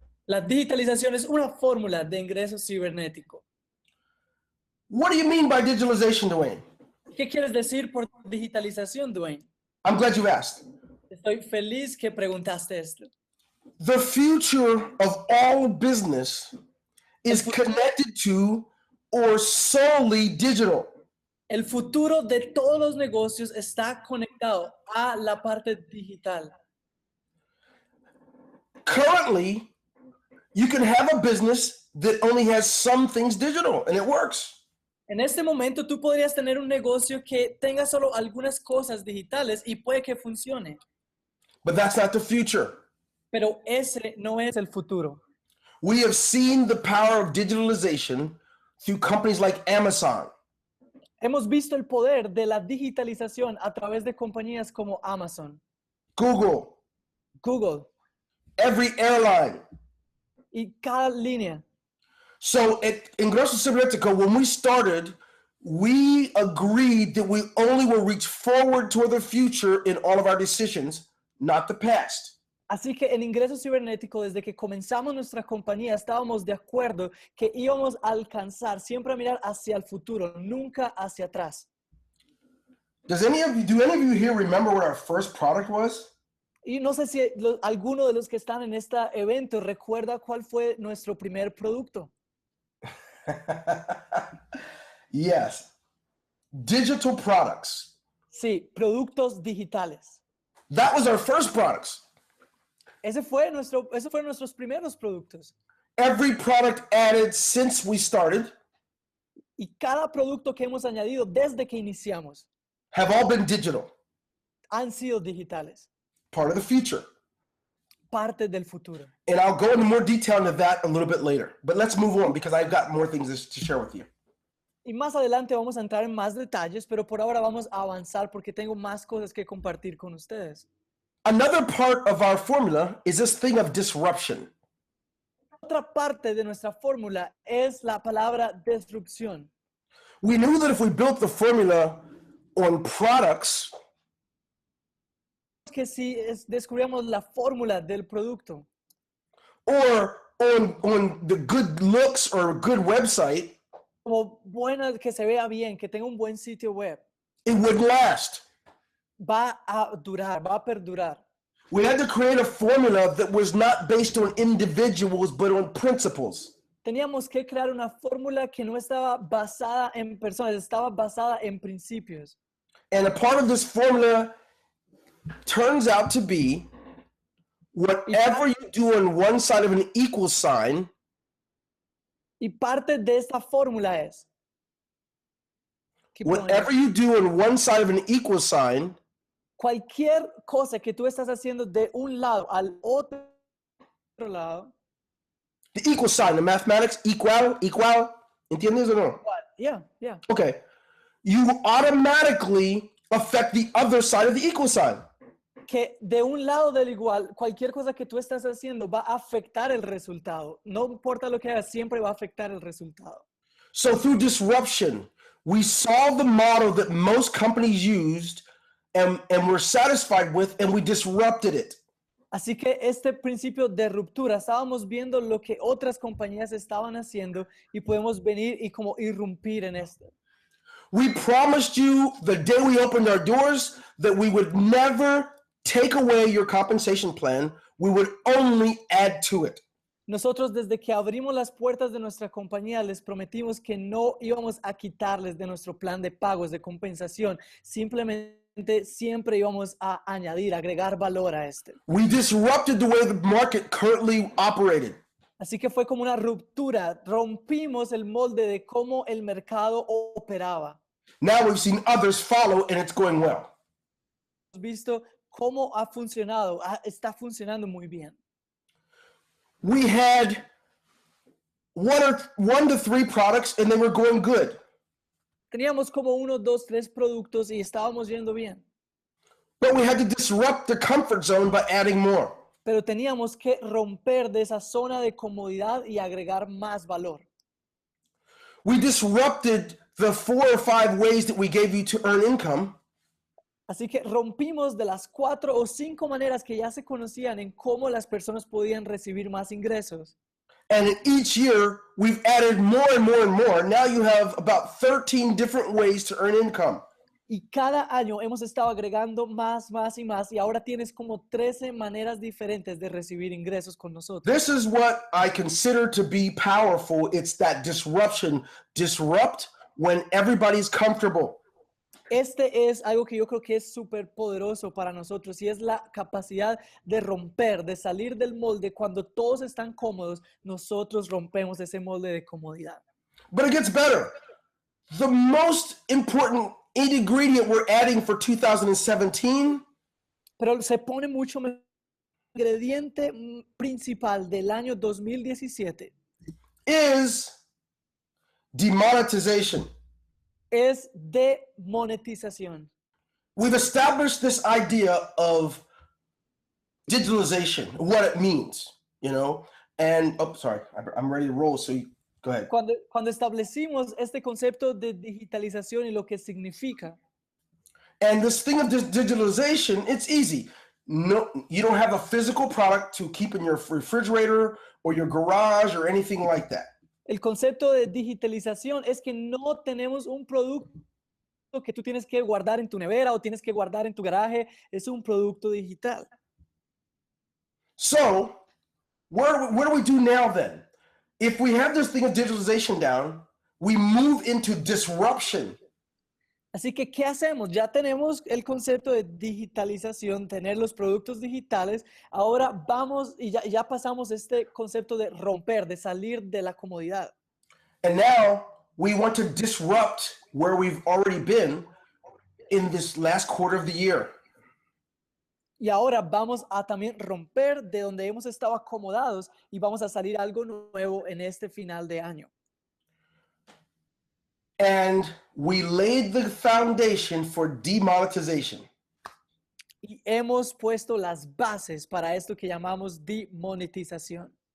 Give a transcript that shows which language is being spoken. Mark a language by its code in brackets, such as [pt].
[es] La digitalización es una fórmula de ingreso cibernético. [en] What do you mean by digitalization, Dwayne? [es] ¿Qué quieres decir por digitalización, Dwayne? [en] I'm glad you asked. [es] Estoy feliz que preguntaste esto. [en] The future of all business is connected to or solely digital. [es] El futuro de todos los negocios está conectado a la parte digital. [en] Currently, you can have a business that only has some things digital and it works. [es] En este momento tú podrías tener un negocio que tenga solo algunas cosas digitales y puede que funcione. [en] But that's not the future. [es] Pero ese no es el futuro. [en] We have seen the power of digitalization through companies like Amazon, [es] Hemos visto el poder de la digitalización a través de compañías como Amazon, [en] Google, [es] Google [en] every airline. [es] y cada línea. [en] So at Ingreso Cybernetico, when we started, we agreed that we only will reach forward toward the future in all of our decisions, not the past. [es] Así que en Ingreso Cibernético, desde que comenzamos nuestra compañía, estábamos de acuerdo que íbamos a alcanzar, siempre a mirar hacia el futuro, nunca hacia atrás. [en] Do any of you here remember what our first product was? [es] Y no sé si alguno de los que están en este evento recuerda cuál fue nuestro primer producto. [en] Yes. Digital products. [es] Sí, productos digitales. [en] That was our first products. [es] Ese fueron nuestros primeros productos. [en] Every product added since we started [es] Y cada producto que hemos añadido desde que iniciamos [en] have all been digital, [es] han sido digitales, [en] part of the future. [es] parte del futuro. [en] And I'll go into more detail into that a little bit later. But let's move on because I've got more things to share with you. [es] Y más adelante vamos a entrar en más detalles, pero por ahora vamos a avanzar porque tengo más cosas que compartir con ustedes. [en] Another part of our formula is this thing of disruption. [es] Otra parte de nuestra fórmula es la palabra disrupción. [en] We knew that if we built the formula on products, [es] Que si descubríamos la fórmula del producto [en] or on the good looks or good website, [es] como buena, que se vea bien, que tenga un buen sitio web, [en] it wouldn't last. [es] va a durar, va a perdurar. [en] We had to create a formula that was not based on individuals, but on principles. [es] Teníamos que crear una fórmula que no estaba basada en personas, estaba basada en principios. [en] And a part of this formula turns out to be whatever you do on one side of an equal sign, [es] Y parte de esta fórmula es [en] whatever you do on one side of an equal sign, [es] cualquier cosa que tú estás haciendo de un lado al otro lado. [en] the equal sign, the mathematics, equal, [es] ¿entiendes o no? [en] Yeah. Okay. you automatically affect the other side of the equal sign. [es] Que de un lado del igual, cualquier cosa que tú estás haciendo va a afectar el resultado. No importa lo que hagas, siempre va a afectar el resultado. [en] So through disruption, we saw the model that most companies used and were satisfied with, and we disrupted it. [es] Así que este principio de ruptura, estábamos viendo lo que otras compañías estaban haciendo y podemos venir y como irrumpir en esto. [en] We promised you the day we opened our doors that we would never take away your compensation plan. We would only add to it. [es] Nosotros desde que abrimos las puertas de nuestra compañía les prometimos que no íbamos a quitarles de nuestro plan de pagos, de compensación. Simplemente siempre íbamos a añadir, agregar valor a este. [en] We disrupted the way the market currently operated. [es] Así que fue como una ruptura. Rompimos el molde de cómo el mercado operaba. [en] Now we've seen others follow and it's going well. [es] Hemos visto cómo ha funcionado. Está funcionando muy bien. [en] We had one to three products and they were going good. [es] Teníamos como 1, 2, 3 productos y estábamos yendo bien. [en] But we had to disrupt the comfort zone by adding more. [es] Pero teníamos que romper de esa zona de comodidad y agregar más valor. [en] We disrupted the 4 or 5 ways that we gave you to earn income. [es] Así que rompimos de las 4 o 5 maneras que ya se conocían en cómo las personas podían recibir más ingresos. [en] And in each year, we've added more and more and more. Now you have about 13 different ways to earn income. [es] Y cada año hemos estado agregando más y más. Y ahora tienes como 13 maneras diferentes de recibir ingresos con nosotros. [en] This is what I consider to be powerful. It's that disruption. Disrupt when everybody's comfortable. [es] Este es algo que yo creo que es súper poderoso para nosotros y es la capacidad de romper, de salir del molde. Cuando todos están cómodos, nosotros rompemos ese molde de comodidad. [en] But it gets better. The most important ingredient we're adding for 2017 [es] Pero se pone mucho mejor. El ingrediente principal del año 2017 [en] is demonetization. [es] es demonetización. [en] We've established this idea of digitalization, what it means, you know, and, oh, sorry, I'm ready to roll, so go ahead. [es] Cuando establecimos este concepto de digitalización y lo que significa, [en] And this thing of digitalization, it's easy. No, you don't have a physical product to keep in your refrigerator or your garage or anything like that. [es] el concepto de digitalización es que no tenemos un producto que tú tienes que guardar en tu nevera o tienes que guardar en tu garaje, es un producto digital. [en] So, what do we do now then? If we have this thing of digitalization down, we move into disruption. [es] Así que, ¿qué hacemos? Ya tenemos el concepto de digitalización, tener los productos digitales. Ahora vamos y ya pasamos este concepto de romper, de salir de la comodidad. [en] And now we want to disrupt where we've already been in this last quarter of the year. [es] Y ahora vamos a también romper de donde hemos estado acomodados y vamos a salir algo nuevo en este final de año. [en] And we laid the foundation for demonetization. [es] Y hemos puesto las bases para esto que llamamos demonetización.